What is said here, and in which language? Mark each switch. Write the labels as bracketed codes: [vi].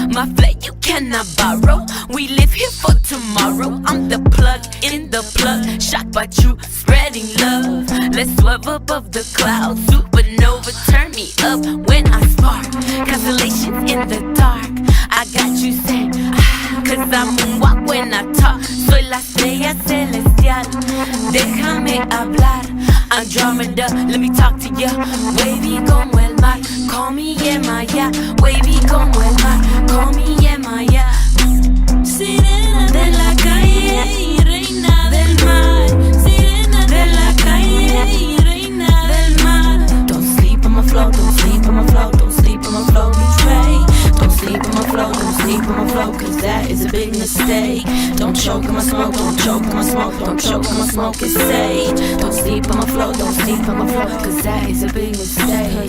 [en] My flat you cannot borrow. We live here for tomorrow. I'm the plug in the plug. Shocked by you spreading love. Let's swerve above the clouds. Supernova turn me up when I spark. Constellations in the dark. I got you saying cause I moonwalk when I talk. [es] Soy la estrella celestial. Déjame hablar. [en] Andromeda, let me talk to ya. [es] Wavy como el mar. [en] Call me Yemaya. [es] Wavy como el mar. [en] Call me Yemaya. [es] Sirena de la calle y reina del mar. Sirena de la calle y reina del mar. [en] Don't sleep on my flow, don't sleep on my flow, don't sleep on my flow, betray. Don't sleep on my flow, don't sleep on my flow, cause that is a big mistake. Don't choke on my smoke, don't choke on my smoke, don't choke on my smoke, it's sage. Don't sleep on my flow, don't sleep on my flow, cause that is a big mistake.